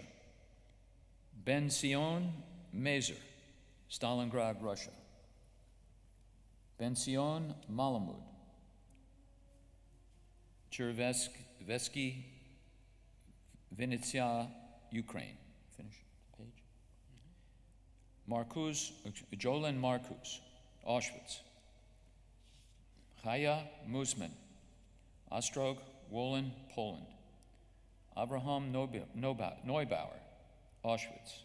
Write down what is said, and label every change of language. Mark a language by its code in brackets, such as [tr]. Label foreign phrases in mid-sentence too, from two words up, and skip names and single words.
[en] Benzion Mazer, Stalingrad, Russia. Benzion Malamud, Chervesky, Vinnytsia, Ukraine. Finish the page. Marcus, Jolan Marcus, Auschwitz. Chaya Musman, Ostrog, Wolin, Poland. Abraham Neubauer, Auschwitz.